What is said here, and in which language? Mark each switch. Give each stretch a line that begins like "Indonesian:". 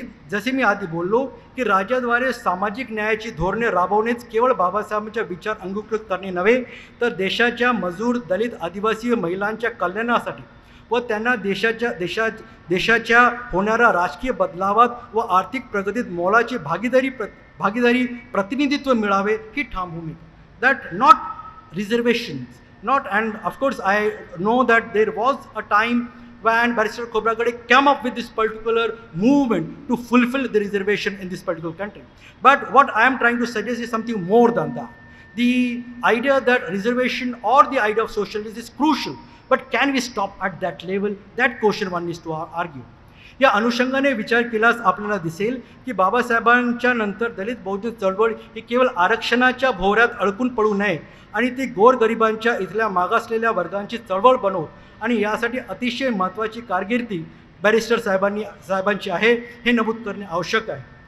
Marathi: जसे मी आधी बोललो की राज्याद्वारे सामाजिक न्यायाची धोरणे राबवणेच केवळ बाबासाहेबांच्या विचार अंगीकृत करणे नव्हे तर देशाच्या मजूर, दलित, आदिवासी व महिलांच्या कल्याणासाठी व त्यांना देशाच्या होणाऱ्या राजकीय बदलावात व आर्थिक प्रगतीत मोलाची भागीदारी प्रतिनिधित्व मिळावे ही ठाम भूमिका.
English: That not reservations, not, and of course I know that there was a time when Barister Khobragade came up with this particular movement to fulfill the reservation in this particular country. But what I am trying to suggest is something more than that. The idea that reservation or the idea of socialism is crucial, but can we stop at that level? That question one needs to argue.
Marathi: या अनुषंगाने विचार केल्यास आपल्याला दिसेल की बाबासाहेबांच्या नंतर दलित बौद्ध चळवळ ही केवळ आरक्षणाच्या भोवऱ्यात अडकून पडू नये आणि ती गोरगरिबांच्या इथल्या मागासलेल्या वर्गांची चळवळ बनवत आणि यासाठी अतिशय महत्त्वाची कारकिर्दी बॅरिस्टर साहेबांची आहे हे नमूद करणे आवश्यक आहे.